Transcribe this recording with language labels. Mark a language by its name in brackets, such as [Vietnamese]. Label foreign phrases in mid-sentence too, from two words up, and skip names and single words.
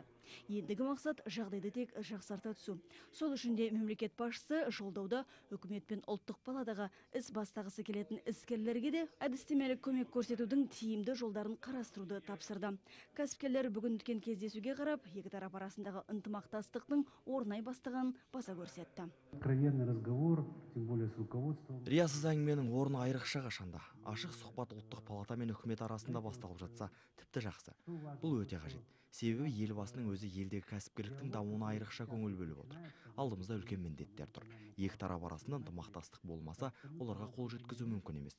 [Kazakh] Ендігі мақсат жағдайды тек жақсарта түсу. Сол үшін де мемлекет басшысы жолдауда үкімет пен ұлттық палатаға іс бастағысы келетін іскерлерге де әдістемелік көмек көрсетудің тиімді жолдарын қарастыруды тапсырды. Кәсіпкерлер бүгін өткен кездесуге қарап, екі тарап арасындағы ынтымақтастықтың орнай бастағанын баса көрсетті. [Russian] Откровенный разговор, тем более с руководством. [Kazakh] Риясыз әңгіменің орны айрықша қашанда. Ашық сұхбат ұлттық палата мен үкімет арасында басталып жатса, тіпті жақсы. Бұл өте қажет. Себебі елбасының өзі елдегі кәсіпкерліктің дамуына айрықша көңіл бөліп отыр. Алдымызда үлкен міндеттер тұр. Екі тарап арасында ынтымақтастық болмаса, оларға қол жеткізу мүмкін емес.